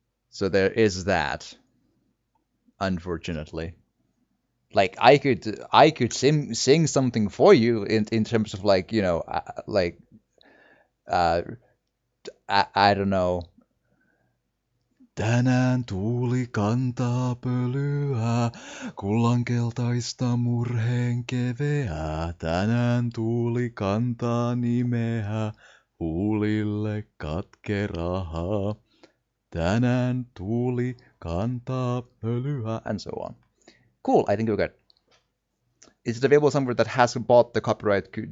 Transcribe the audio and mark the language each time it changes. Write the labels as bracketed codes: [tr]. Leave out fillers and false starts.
[en] So there is that, unfortunately. Like I could sing something for you in terms of like, you know, like uh I don't know. [fi] Tänään tuuli kantaa pölyä, kullankeltaista murheen keveää. Tänään tuuli kantaa nimeä, huulille katkerahaa. Tänään tuuli kantaa pölyä, [en] and so on. Cool, I think we're good. Is it available somewhere that has bought the copyright?